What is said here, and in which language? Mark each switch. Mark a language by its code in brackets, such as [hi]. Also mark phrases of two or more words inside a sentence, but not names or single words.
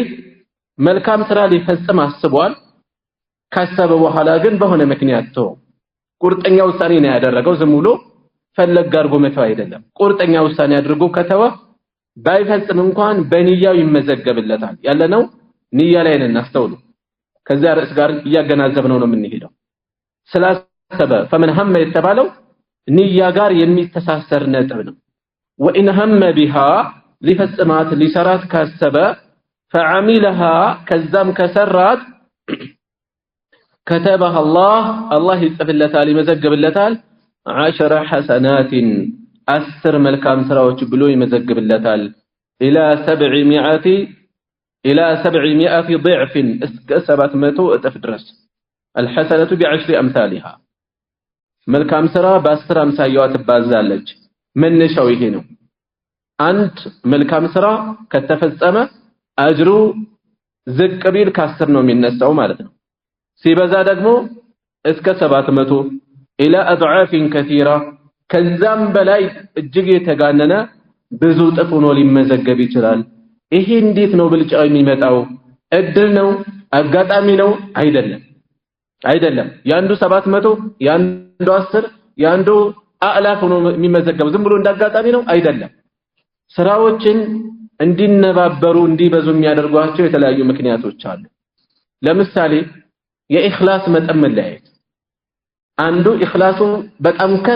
[am] መልካም ስራ ሊፈጽም አስቧል ካሰበ በኋላ ግን በሆነ ምክንያት ተው ቁርጠኛ ውሳኔ ነው ያደረገው ዝም ብሎ ፈለግ አድርጎ መተው አይደለም ቁርጠኛ ውሳኔ አድርጎ ከተወ ባይፈጽም እንኳን በንያው ይመዘገብለታል ያለነው ንያ ላይ ነን አስተውሉ ከዛ ርዕስ ጋር እያገናዘብነው ነው የምንሄደው ስላሰበ [ar] فمن هم [am] የተባለው ንያ ጋር የሚተሳሰር ነጥብ ነው [ar] وان هم بها [am] ሊፈጽማት ሊሰራት ካሰበ فعملها ከዛም ከሰራት [ar] كتبها الله [am] يጽፍለታል ይመዘግብለታል 10 حسنات 10 መልካም ስራዎች ብሎ ይመዘግብለታል الى 700 ضعف እስከ 700 እጥፍ ድረስ [ar] الحسنة ب10 امثالها [am] መልካም ስራ በ10 አምሳያዋ ትባዛለች መነሻው ይሄ ነው አንድ መልካም ስራ ከተፈጸመ አጅሩ ዝቅ ቢል ከ10 ነው የሚነሳው ማለት ነው ሲበዛ ደግሞ እስከ 700 [ar] الى اضعاف كثيره [am] ከዛም በላይ እጅግ የተጋነነ ብዙ ጥፍ ሆኖ ሊመዘገብ ይችላል ይሄ እንዴት ነው ብልጫው የሚመጣው እድል ነው አጋጣሚ ነው አይደለም ያንዱ 700 ያንዱ 10 ያንዱ አላፍ ሆኖ የሚመዘገብ ዝም ብሎ እንዳጋጣሚ ነው አይደለም ስራዎችን እንዲነባበሩ እንዲበዙ የሚያደርጓቸው የተለያዩ ምክንያቶች አሉ ለምሳሌ የኢኽላስ መጠን መለያየት አንዱ ኢኽላሱ በጣም ከፍ